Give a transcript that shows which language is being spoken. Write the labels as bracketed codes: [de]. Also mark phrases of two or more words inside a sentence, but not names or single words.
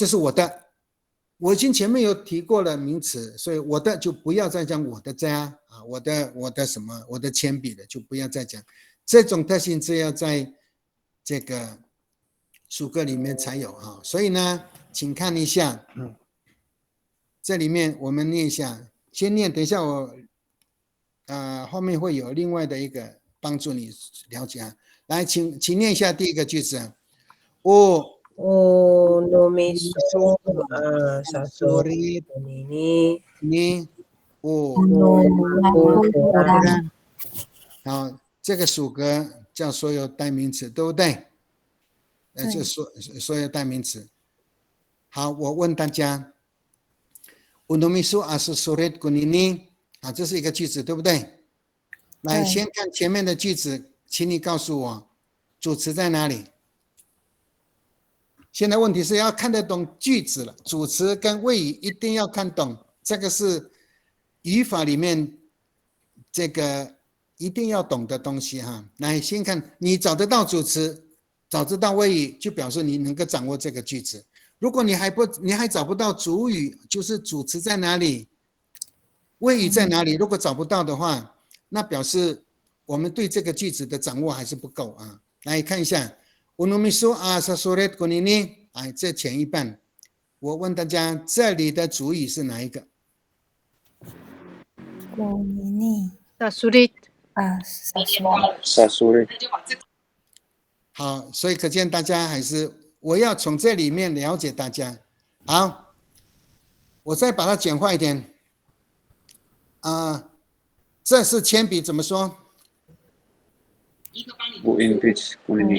[zh] 是我的，我已经前面有提过了名词，所以我的就不要再讲我的家我的什么，我的铅笔的就不要再讲，这种特性只有在这个属格里面才有所以呢请看一下这里面我们念一下，先念，等一下我后面会有另外的一个帮助你了解来请念一下第一个句子。 [ami] Unomiso sasurit [zh] ni 好，这个属格叫所有代名词，对不对？就所有代名词。好，我问大家 [ami] Unomiso sasurit kunini [zh] 这是一个句子，对不对？来，先看前面的句子，请你告诉我主词在哪里？现在问题是要看得懂句子了，主词跟谓语一定要看懂，这个是语法里面这个一定要懂的东西来，先看你找得到主词，找得到谓语，就表示你能够掌握这个句子。如果你还找不到主语，就是主词在哪里，谓语在哪里，如果找不到的话，那表示我们对这个句子的掌握还是不够来看一下 [ami] Unomiso sasurit kunini [zh] 这前一半，我问大家这里的主语是哪一个？ [ami] kunini sasurit sasurit。 [zh] 好，所以可见大家还是我要从这里面了解大家。好，我再把它简化一点。这是铅笔怎么说？ [ami] Uimpits kunini.